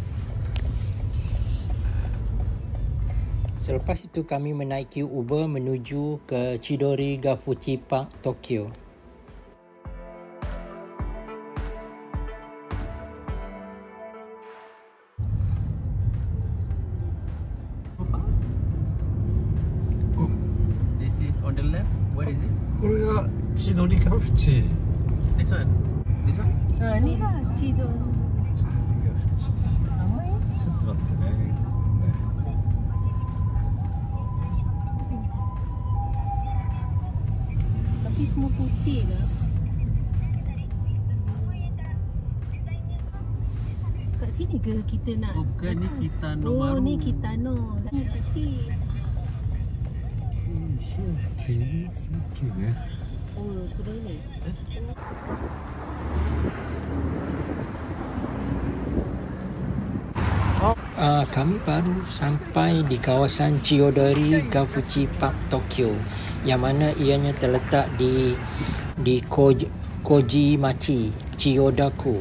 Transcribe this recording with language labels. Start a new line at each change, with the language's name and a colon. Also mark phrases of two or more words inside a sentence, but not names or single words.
Malay: Selepas itu kami menaiki Uber menuju ke Chidori Gafuchi Park, Tokyo.
English: This is on the left. What is it?
Japanese: これが千鳥カフチ。
English: This one. This one.
Malay: Ni lah Cido.
Japanese: ちょっと待ってね。
Malay: Tapi semua putih ke? Kat sini ke kita nak? Oh, bukan ni Kitano Oh, baru. ni Kitano. Ni putih.
Japanese: さっきね。
Malay: Oh, kurang ni. Kami baru sampai di kawasan Chidori Gafuchi Park, Tokyo, yang mana ianya terletak di Kojimachi, Chiyodaku.